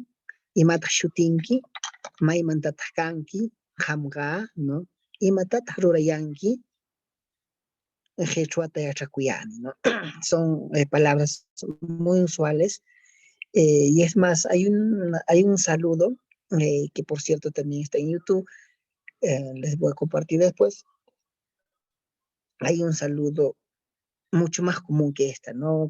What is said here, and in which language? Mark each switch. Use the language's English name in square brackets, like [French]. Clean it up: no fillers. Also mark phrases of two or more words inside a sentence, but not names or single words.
[Quechua] Imata shutinki, maimantataq kanki, hamga, ¿no? Imatataq rurayanki, quechuata yachakuyani, [Spanish] ¿no? Son palabras muy usuales. Y es más, hay un saludo que por cierto también está en YouTube, les voy a compartir después. Hay un saludo mucho más común que esta, ¿no?